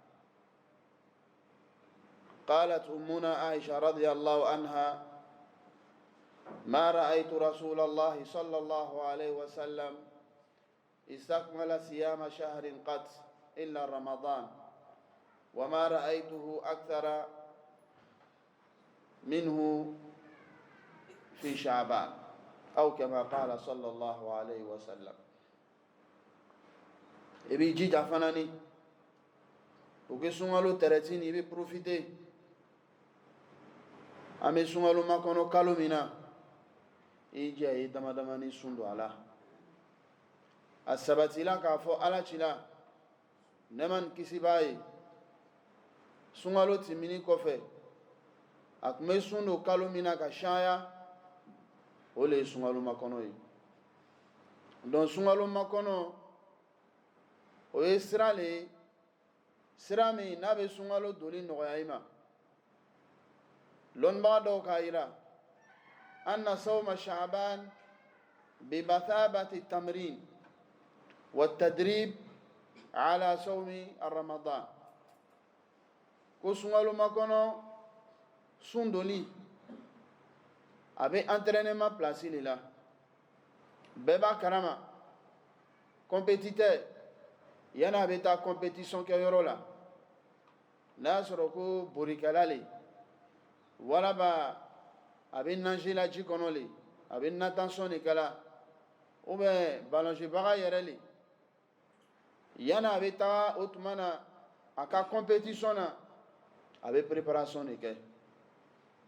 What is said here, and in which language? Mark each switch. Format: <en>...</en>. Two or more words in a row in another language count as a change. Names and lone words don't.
<ar>قالت أمنا عائشة رضي الله عنها ما رأيت رسول الله صلى الله عليه وسلم استكمل صيام شهر قط إلا رمضان وما رأيته أكثر منه في شعبان أو كما قال صلى الله عليه وسلم</ar> <bm>ibi jija fana ni o ke sunkalo tɛrɛti ni i bɛ profiter an bɛ sunkalo makɔnɔ kalo min na i jija i dama dama ni sun don a la a sabatila k'a fɔ ala cila ne ma nin kisi b'a ye sunkalo tɛmɛni kɔfɛ a tun bɛ sun don kalo min na ka caya o le ye sunkalo makɔnɔ ye donc sunkalo makɔnɔ o ye sira le ye sira min n'a bɛ sunkalo doli nɔgɔya i ma lɔnnibaga dɔw k'a yira</bm> <ar>أن صوم شعبان بمثابة تمرين والتدريب على صوم رمضان</ar> <bm>ko sunkalo makɔnɔ sun doli a bɛ</bm> <fr>entraînement place</fr> <bm>le la bɛɛ b'a kalama compétiteur yani a bɛ taa compétition kɛ yɔrɔ la n'a y'a sɔrɔ ko borikɛla le walama a bɛ nager la ji kɔnɔ le a bɛ natation de kɛla</bm> <fr>ou bien</fr> <bm>ballongebaga yɛrɛ le yani a bɛ taa o tuma na a ka compétition na a bɛ préparation de kɛ</bm>